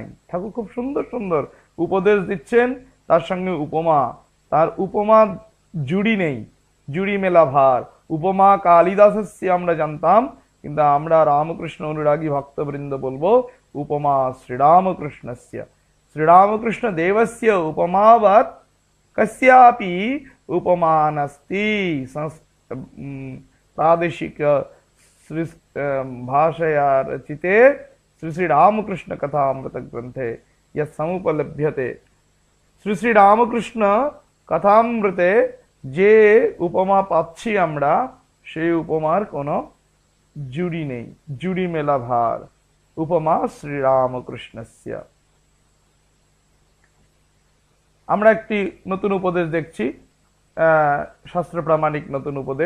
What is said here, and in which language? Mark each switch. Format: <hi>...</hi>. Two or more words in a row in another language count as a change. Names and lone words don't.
<bn>ঠাকুর খুব সুন্দর সুন্দর উপদেশ দিচ্ছেন, তার সঙ্গে উপমা, তার উপমা জুড়ি নেই, জুড়ি মেলা ভার।</bn> <sa>উপমা কালিদাসস্য</sa> <bn>আমরা জানতাম, কিন্তু আমরা রামকৃষ্ণ অনুরাগী ভক্তবৃন্দ বলবো</bn> <sa>উপমা শ্রীরামকৃষ্ণস্য, শ্রীরামকৃষ্ণ দেবস্য উপমাবৎ কস্যাপি উপমা নাস্তি। प्रादेशिक भाषया रचिते श्री श्री रामकृष्ण कथामृत ग्रंथे यत् समुपलभ्यते।</sa> <bn>श्री श्री रामकृष्ण कथामृते যে উপমা पाচ্ছি আমরা, সেই উপমার কোনো জুড়ি নেই, জুড়ি মেলা ভার।</bn> <sa>উপমা শ্রী রামকৃষ্ণস্য।</sa> <bn>আমরা একটি নতুন উপদেশ দেখছি, শাস্ত্র প্রামাণিক নতুন উপদেশ।</bn>